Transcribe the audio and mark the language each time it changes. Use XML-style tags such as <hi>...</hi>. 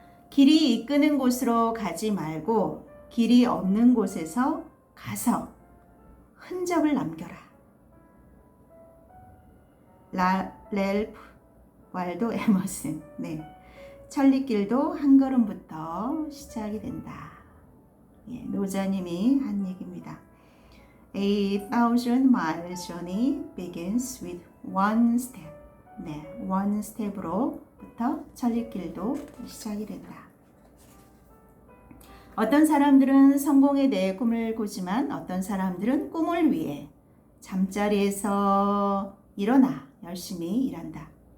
<ko>길이 이끄는 곳으로 가지 말고 길이 없는 곳에서 가서 흔적을 남겨라. 렐프 왈도 에머슨. 네. 천리길도 한 걸음부터 시작이 된다. 예, 노자님이 한 얘기입니다.</ko> <en>A thousand mile journey begins with one step.</en> <ko>네, one step으로부터 천리길도 시작이 된다. 어떤 사람들은 성공에 대해 꿈을 꾸지만 어떤 사람들은 꿈을 위해 잠자리에서 일어나 열심히 일한다.</ko>